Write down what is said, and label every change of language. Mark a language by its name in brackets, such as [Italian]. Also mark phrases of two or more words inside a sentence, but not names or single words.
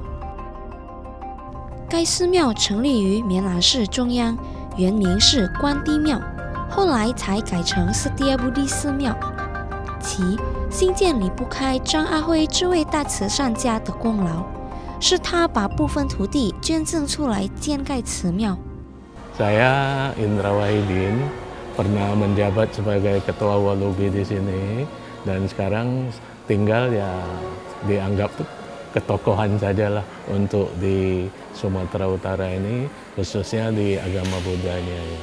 [Chinese] 该寺庙成立于棉兰市中央，原名是关帝庙，后来才改成Setiabudi寺庙。其兴建离不开张阿辉这位大慈善家的功劳，是他把部分土地捐赠出来建盖此庙。 [Indonesian] Saya Indra Wahidin pernah menjabat sebagai ketua Walubi di sini dan sekarang tinggal ya dianggap ketokohan sajalah untuk di Sumatera Utara ini, khususnya di agama Buddhanya ya.